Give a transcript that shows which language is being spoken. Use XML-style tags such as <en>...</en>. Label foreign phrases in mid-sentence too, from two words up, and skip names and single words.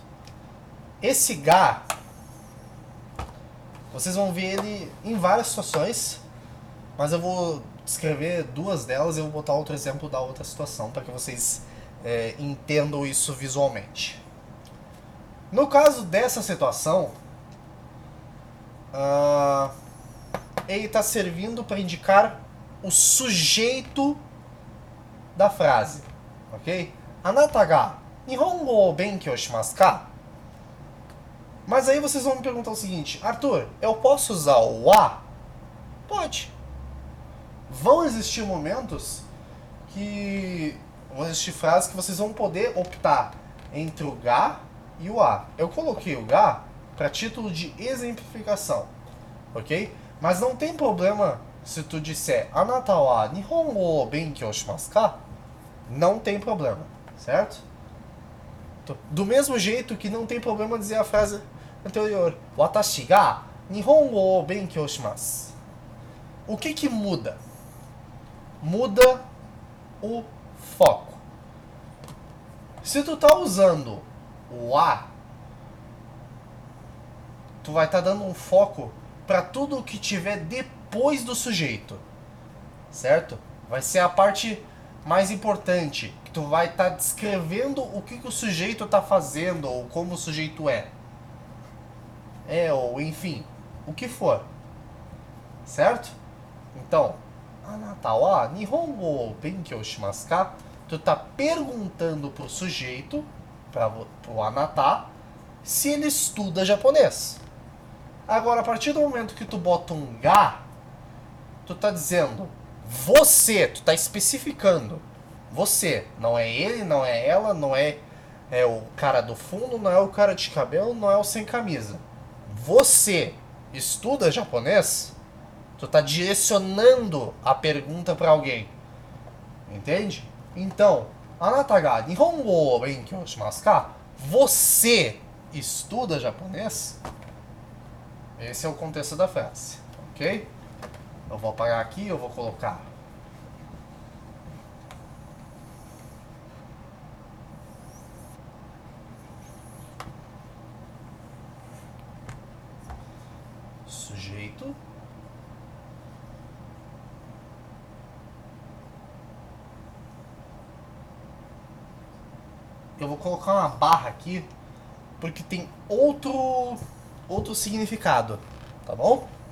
<pt>Esse Ga, vocês vão ver ele em várias situações, mas eu vou descrever duas delas e eu vou botar outro exemplo da outra situação para que vocês entendam isso visualmente. No caso dessa situação, ele está servindo para indicar o sujeito da frase, ok?</pt> <ja>あなたが日本語を勉強しますか?</ja> <pt>Mas aí vocês vão me perguntar o seguinte: Arthur, eu posso usar o wa? Pode. Vão existir momentos que vão existir frases que vocês vão poder optar entre o ga e o a. Eu coloquei o ga para título de exemplificação, ok? Mas não tem problema se tu disser</pt> <ja>あなたは日本語を勉強しますか?</ja> <pt>Não tem problema, certo? Do mesmo jeito que não tem problema dizer a frase anterior</pt> <ja>私が日本語を勉強します.</ja> <pt>O que que muda? Muda o foco. Se tu tá usando o a, tu vai estar dando um foco para tudo o que tiver depois do sujeito, certo? Vai ser a parte mais importante, que tu vai estar descrevendo o que o sujeito está fazendo ou como o sujeito é. Ou enfim, o que for. Certo? Então,</pt> <ja>あなたは日本語を勉強しますか?</ja> <pt>Tu tá perguntando pro sujeito, pro anata, se ele estuda japonês. Agora, a partir do momento que tu bota um ga, tu tá dizendo você, tu tá especificando. Você, não é ele, não é ela, não é o cara do fundo, não é o cara de cabelo, não é o sem camisa. Você estuda japonês? Tu tá direcionando a pergunta para alguém. Entende? Então,</pt> <ja>あなたが日本語を勉強しますか?</ja> <pt>Você estuda japonês? Esse é o contexto da frase, ok? Eu vou apagar aqui, eu vou colocar sujeito, eu vou colocar uma barra aqui porque tem outro significado, tá bom?</pt>